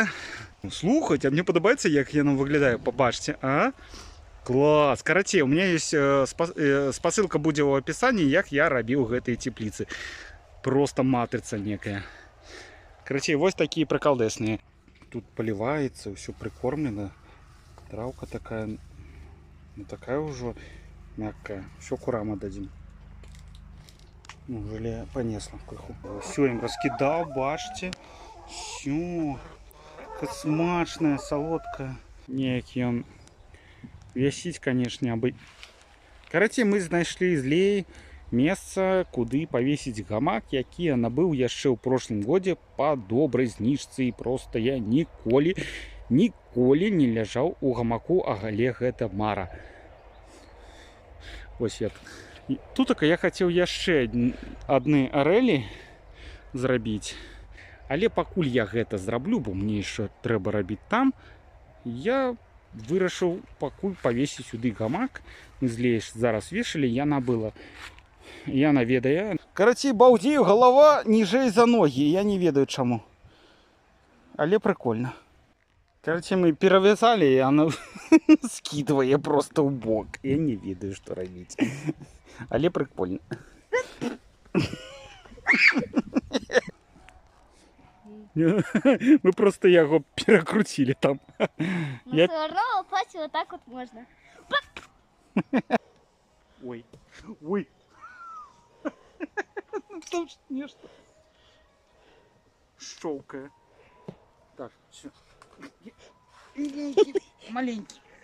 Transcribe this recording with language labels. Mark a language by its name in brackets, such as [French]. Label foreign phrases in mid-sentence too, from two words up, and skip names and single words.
[Belarusian] Слухаць, а мне падабаецца, як яно выглядае. Пабачце, а? Класс! Карацей, [Russian] у меня есть [Belarusian] спасылка будзе ў апісанні, як я рабіў гэтыя цепліцы. Просто матрыца некая. Карацей, вось такія прыкалдэсныя. [Russian] Тут поливается, все прикормлено. Травка такая, ну такая уже мягкая. Все курам отдадим. Ну, желе понесло крыху. Все, им раскидал, бачите. Все. Как смачная, солодкая. Некий он весить, конечно, абы. [Belarusian] Короче, мы знайшли злей месца, куды павесіць гамак, які я набыў яшчэ ў прошлым годзе па добрай зніжцы. І просто я ніколі не ляжаў у гамаку, але гэта мара. Вось я тут я хацеў яшчэ адны арэлі зрабіць, але пакуль я гэта зраблю, бо мне яшчэ трэба рабіць там, я вырашыў пакуль павесіць сюды гамак. Мы злееш зараз вешалі, я набыла. Яна ведае. Карацей, балдею, голова ніжэй за ногі. Я не ведаю чаму. Але прикольно. [Russian] Короче, мы перавязали, и она скидывае просто [Belarusian] ў бок. Я не ведаю, что рабіць. Але прикольно. Мы просто яго перакруцілі там. [Russian] Но все равно упасть вот так вот можно. Ой. Ой. Там нечто щелкая. Так, все. Маленький.